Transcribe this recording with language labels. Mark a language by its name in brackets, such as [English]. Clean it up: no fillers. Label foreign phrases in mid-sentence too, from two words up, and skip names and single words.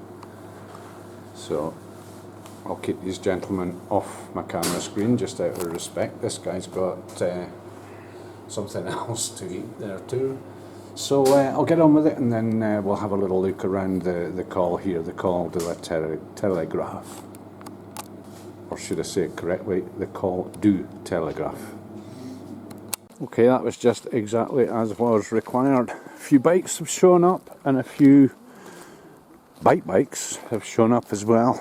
[English] So I'll keep these gentlemen off my camera screen just out of respect. This guy's got something else to eat there too. So I'll get on with it, and then we'll have a little look around the col here, the Col de la Telegraph. Or should I say it correctly, the Col du Telegraph. Okay, that was just exactly as was required. A few bikes have shown up, and a few bikes have shown up as well.